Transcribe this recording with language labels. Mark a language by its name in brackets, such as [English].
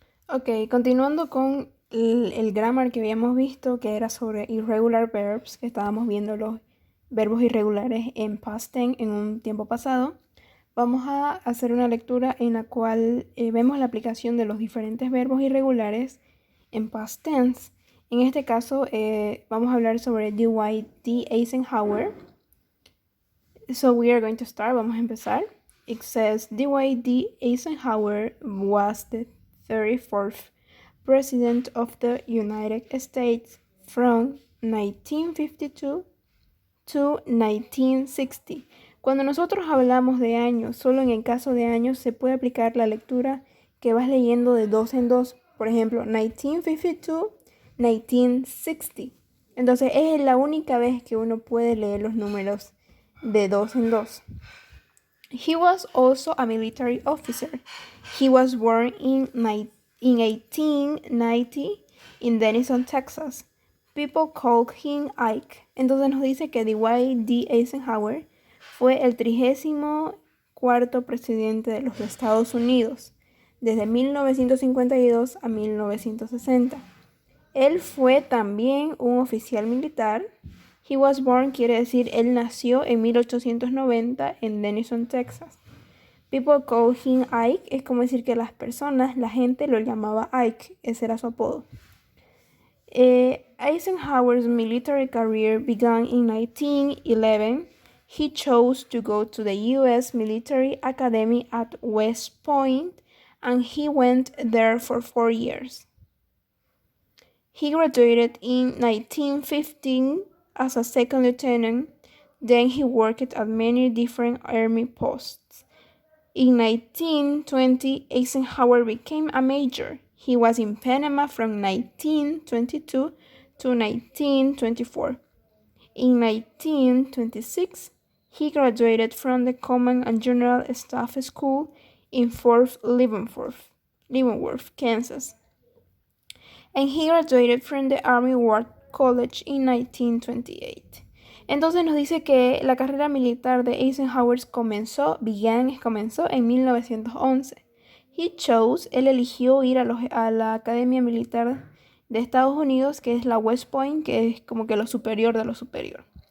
[Spanish] Ok, continuando con el grammar que habíamos visto, que era sobre [English] irregular verbs, [Spanish] que estábamos viendo los verbos irregulares en [English] past tense [Spanish] en un tiempo pasado, vamos a hacer una lectura en la cual vemos la aplicación de los diferentes verbos irregulares en past tense. En este caso, vamos a hablar sobre Dwight Eisenhower. [English] So we are going to start. [Spanish] Vamos a empezar. [English] It says Dwight Eisenhower was the 34th President of the United States from 1952 to 1960. [Spanish] Cuando nosotros hablamos de años, solo en el caso de años se puede aplicar la lectura que vas leyendo de dos en dos. Por ejemplo, 1952, 1960. Entonces es la única vez que uno puede leer los números de dos en dos. [English] He was also a military officer. He was born in 1890 in Denison, Texas. People called him Ike. [Spanish] Entonces nos dice que Dwight Eisenhower fue el 34º presidente de los Estados Unidos, desde 1952 a 1960. Él fue también un oficial militar. [English] He was born [Spanish] quiere decir él nació en 1890 en Denison, Texas. [English] People call him Ike [Spanish] es como decir que las personas, la gente lo llamaba Ike, ese era su apodo. [English] Eisenhower's military career began in 1911. He chose to go to the U.S. Military Academy at West Point, and he went there for 4 years. He graduated in 1915 as a second lieutenant. Then he worked at many different army posts. In 1920, Eisenhower became a major. He was in Panama from 1922 to 1924. In 1926, he graduated from the Command and General Staff School in Fort Leavenworth, Kansas. And he graduated from the Army War College in 1928. [Spanish] Entonces nos dice que la carrera militar de Eisenhower comenzó en 1911. Él eligió ir a la Academia Militar de Estados Unidos, que es la West Point, que es como que lo superior de lo superior.